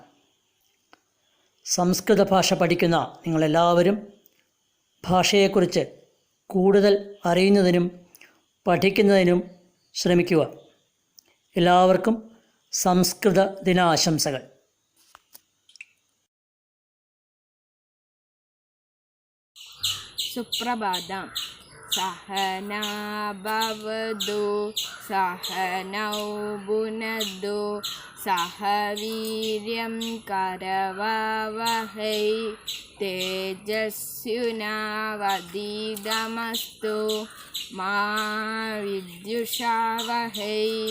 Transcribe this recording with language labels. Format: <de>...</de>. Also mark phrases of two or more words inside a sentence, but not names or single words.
<ml>സംസ്കൃത ഭാഷ പഠിക്കുന്ന നിങ്ങളെല്ലാവരും ഭാഷയെക്കുറിച്ച് കൂടുതൽ അറിയുന്നതിനും പഠിക്കുന്നതിനും ശ്രമിക്കുക. എല്ലാവർക്കും സംസ്കൃത ദിനാശംസകൾ. സുപ്രഭാതം.</ml> <sa>सहना भवतु सहनौ भुनक्तु सह वीर्यं करवावहै तेजस्विनावधीतमस्तु मा विद्विषावहै।</sa>